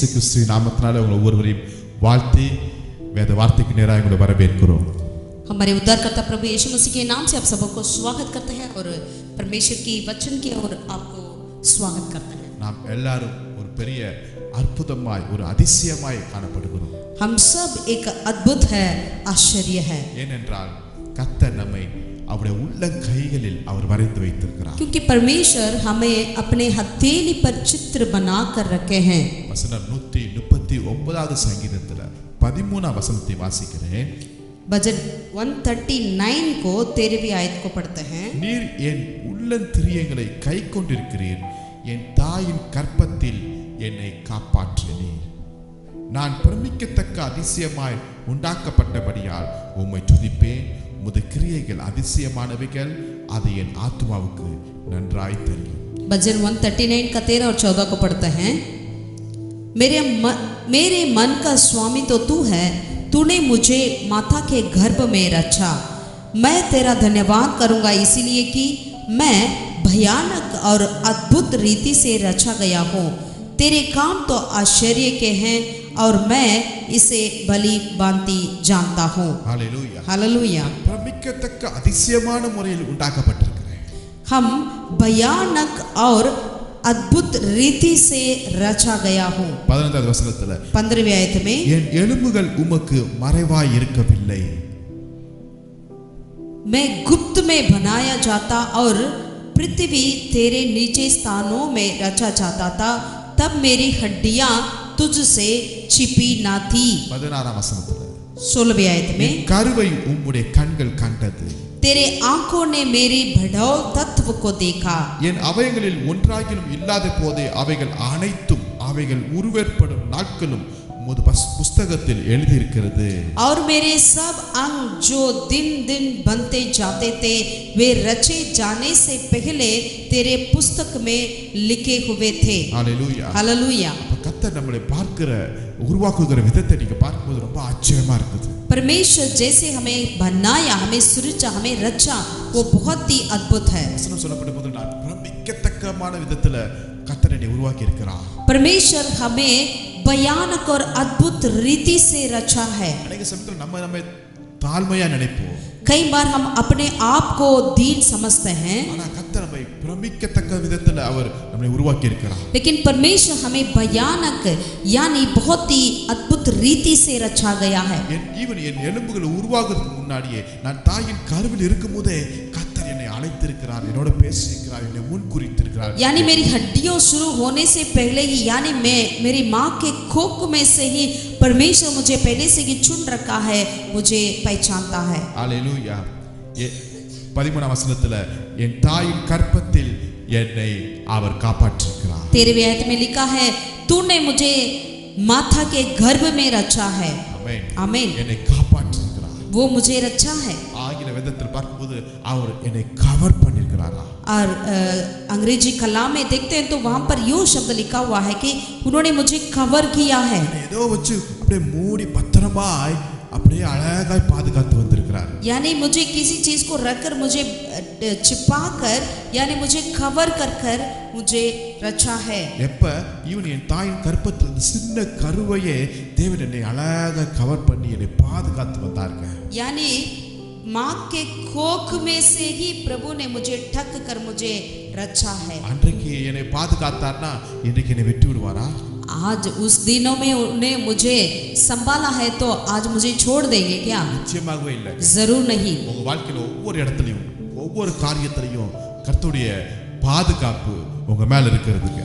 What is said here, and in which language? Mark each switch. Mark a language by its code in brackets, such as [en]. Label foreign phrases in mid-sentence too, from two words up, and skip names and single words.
[ta] கிறிஸ்துவின் நாமத்தினாலே உங்கள் ஒவ்வொருவரையும் வாழ்த்தி வேத வார்த்தைக்கு நேராக உங்களை வரவேற்கிறோம். [hi] हमारे उद्धारकर्ता प्रभु यीशु मसीह के नाम से आप सबको स्वागत करते हैं और परमेश्वर की वचन की ओर आपको स्वागत करते हैं. [ta] நாம் எல்லாரும் ஒரு பெரிய அற்புதமாய் ஒரு அதிசயமாய் காணப்படுகிறோம். [hi] हम सब एक अद्भुत है, आश्चर्य है, [ta] ஏனென்றால் கர்த்தர் நம்மை அவருடைய உள்ளங்கைகளில் அவர் வரைந்து வைத்திருக்கிறார். [hi] क्योंकि परमेश्वर हमें अपने हथेली पर चित्र बना कर रखे हैं. [ta] வசனம் 139வது சங்கீதத்துல 13ஆம் வசனத்தை வாசிக்கிறேன். [hi] भजन 139 को 13वीं आयत को पढ़ते हैं. [ta] நீர் என் உள்ளந்திரியங்களை கை கொண்டிருக்கிறீர், என் தாயின் கற்பத்தில் என்னை காப்பாற்றினீர். நான் பிரமிக்கத்தக்க அதிசயமாய் உண்டாக்கப்பட்டபடியால் உம்மை துதிப்பேன். உமது கிரியைகள் அதிசயமானவைகள், அது என் ஆத்மாவுக்கு நன்றாய் தெரியும். [hi] भजन 139 का 13 और 14 को पढ़ते हैं. मेरे मन का स्वामी तो तू है, तूने मुझे माता के गर्भ में रचा. मैं तेरा धन्यवाद करूंगा इसीलिए कि मैं भयानक और अद्भुत रीति से रचा गया हूँ. तेरे काम तो आश्चर्य के हैं और मैं इसे भली भांति जानता हूँ. [ta] ஹல்லேலூயா. [hi] हालेलुया. [ta] பிரமிக்கத்தக்க அதிசயமான முறையில் உண்டாக்கப்பட்டிருக்கிறேன். [hi] हम भयानक और अद्भुत रीति से रचा गया हूँ. [ta] 15வது வசனத்துல [hi] 15वीं आयत में [ta] என் எலும்புகள் உமக்கு மறைவாய் இருக்கவில்லை. [hi] मैं गुप्त में बनाया जाता और पृथ्वी तेरे नीचे स्थानों में रचा जाता था, तब मेरी हड्डियां तुझसे छिपी ना थी. [ta] 16ஆம் வசனத்துல [hi] 16वीं आयत में [ta] கருவை உம்முடைய கண்கள் கண்டது. [hi] तेरे आंखों ने मेरी भड़ौल तत्व को देखा. [ta] என் அவைகளில் ஒன்றாகிலும் இல்லாத போதே அவைகள் அனைத்தும் அவைகள் உருவேற்படும் நாட்களும் உமது புஸ்தகத்தில் எழுதியிருக்கிறது. [hi] और मेरे सब अंग जो दिन दिन बनते जाते थे वे रचे जाने से पहले तेरे पुस्तक में लिखे हुए थे. [ta] ஹல்லேலூயா. [hi] हालेलुया. [ta] கர்த்தர் நம்மளை பார்க்கிற உருவாக்குகிற விதத்தை நீங்க பார்க்கும்போது ரொம்ப ஆச்சரியமா இருக்குது. [hi] परमेश्वर जैसे हमें बनाया, हमें सृजा, हमें रचा, वो बहुत ही अद्भुत है. [ta] வசனம் சொல்லப்பட்ட போது நான் பிரமிக்கத்தக்கமான விதத்துல கர்த்தர் என்னை உருவாக்கி இருக்கிறார். [hi] परमेश्वर हमें भयानक और अद्भुत रीति से रचा है. [ta] அநேக சமயத்துல நம்ம தாழ்மையா நினைப்போம். [hi] कई बार हम अपने आप को दीन समझते हैं, [ta] ஆனா கர்த்தர் நம்மை பிரமிக்கத்தக்க விதத்துல அவர் நம்மை உருவாக்கி இருக்கிறார். [hi] लेकिन परमेश्वर हमें भयानक यानी बहुत ही अद्भुत रीति से रचा गया है. [ta] என் எலும்புகள் உருவாகிறதுக்கு முன்னாடியே நான் தாயின் கருவில் இருக்கும்போதே கர்த்தர் என்னை அழைத்திருக்கிறார், என்னோட பேசியிருக்கிறார், என்னை முன்குறித்திருக்கிறார். [hi] यानी मेरी हड्डियों शुरू होने से पहले ही, यानी मैं मेरी माँ के कोख में से ही परमेश्वर मुझे पहले से ही चुन रखा है, मुझे पहचानता है. [ta] ஹல்லேலூயா. 13ஆம் வசனத்துல என் தாயின் கற்பத்தில் என்னை அவர் காப்பாற்றியிருக்கிறார். [hi] 13वीं आयत में लिखा है, तूने मुझे माता के गर्भ में रचा है. [ta] ஆமென். [hi] आमीन. [ta] என்னை காப்பாற்றியிருக்கிறார். [hi] वो मुझे रचा है. [ta] ஆங்கில வேதத்தில் பார்க்கும்போது அவர் என்னை கவர் பண்ணியிருக்கிறாரா. [hi] और अंग्रेजी कलाम में देखते हैं तो वहां पर यो शब्द लिखा हुआ है कि उन्होंने मुझे कवर किया है. [ta] ஏதோ வச்சு அப்படியே மூடி பத்திரமாய் அப்படியே அழகாய் பாதுகாத்து வந்திருக்கிறார். [hi] यानी मुझे किसी चीज को रखकर, मुझे छिपा कर, यानी मुझे कवर कर कर मुझे रचा है. [ta] எப்ப இவன் என் தாயின் கற்பத்தில் சின்ன கருவையே தேவன் என்னை அழகாக கவர் பண்ணி என்னை பாதுகாத்து வந்தாருங்க. [hi] यानी माँ के कोख में से ही प्रभु ने मुझे ढक कर मुझे रचा है. [ta] அன்றைக்கு என்னை பாதுகாத்தார்னா இன்றைக்கு என்னை விட்டு விடுவாரா? [hi] आज उस दिनों में उन्हें मुझे संभाला है तो आज मुझे छोड़ देंगे क्या? [ta] நிச்சயமாகவே இல்லை. [hi] जरूर नहीं। [ta] உங்க வாழ்க்கையில ஒவ்வொரு இடத்துலயும் ஒவ்வொரு காரியத்திலையும் கர்த்தருடைய பாதுகாப்பு உங்க மேல இருக்கிறதுங்க.